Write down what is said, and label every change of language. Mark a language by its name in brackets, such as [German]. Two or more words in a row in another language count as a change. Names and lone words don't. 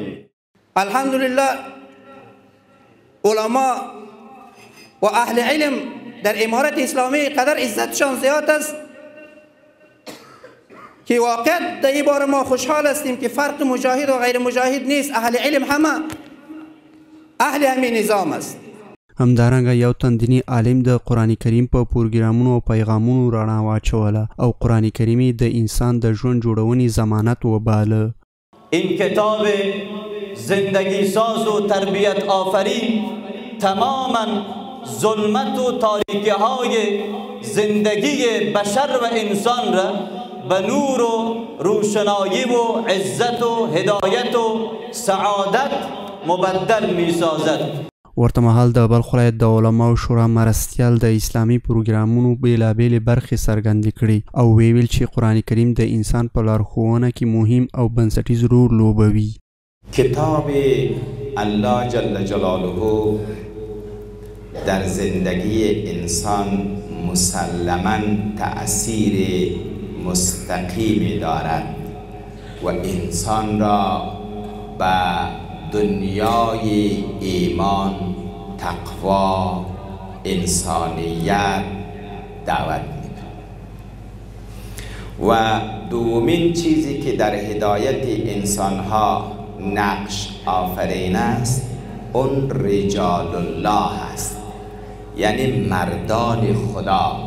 [Persian] الحمدلله علما و اهل علم در امارت اسلامی قدر عزتشان زیاد است که واقعا در این باره ما خوشحال هستیم که فرق مجاهد و غیر مجاهد نیست. اهل علم همه اهل همین نظام است. [Pashto] همدارنګه یو تن دینی عالم د قرآن کریم په پروګرامونو او پیغامونو رڼا واچوله او قرآن کریم د انسان د ژوند جوړونې ضمانت وباله. [Persian] این کتاب زندگی ساز و تربیت آفرین تماما ظلمت و تاریکی های زندگی بشر و انسان را به نور و روشنایی و عزت و هدایت و سعادت مبدل می سازد. [Pashto] ورته مهال د بلخ ولایت د علماو شورا مرستیال د اسلامي پروګرامونو بیلابیلې برخې څرګندې کړې او ویل چې قرآن کریم د انسان په لارښوونه کې مهم او بنسټیز رول لوبوي. [Persian] کتاب الله جل جلاله در زندگی انسان مسلماً تأثیر مستقیمی دارد و انسان را به دنیای ایمان، تقوا، انسانیت دعوت میده و دومین چیزی که در هدایت انسانها نقش آفرین است اون رجال الله است، یعنی مردان خدا.